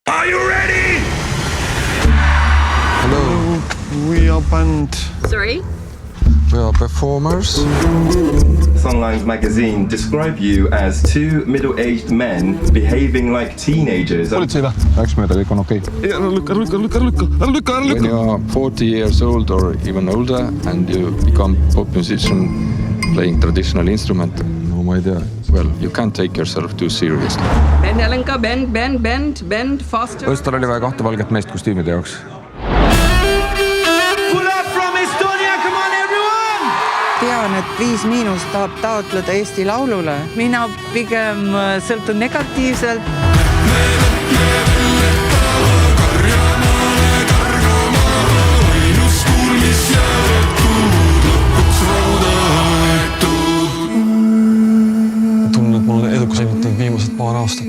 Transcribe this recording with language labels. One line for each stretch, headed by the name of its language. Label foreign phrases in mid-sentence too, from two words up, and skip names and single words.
English: Are you ready? Hello. We are band. Sorry? We are performers. Sunlines magazine describe you as two middle-aged men behaving like teenagers.
Estonian: Politsei või? Läks mööda, kõik on okei. Lükka.
English: When you are 40 years old or even older and you become pop musician playing traditional instrument,
Estonian: no ma ei tea.
English: Well, you can't take yourself too seriously. Bend, Helenka, bend, faster.
Estonian: Õstal oli vaja 2 valget meest kostüümide jaoks.
English: Pull up from Estonia, come on everyone!
Estonian: Tean, et 5- tahab taotleda Eesti Laulule. Mina pigem sõltun negatiivselt. Viimased paar aastat.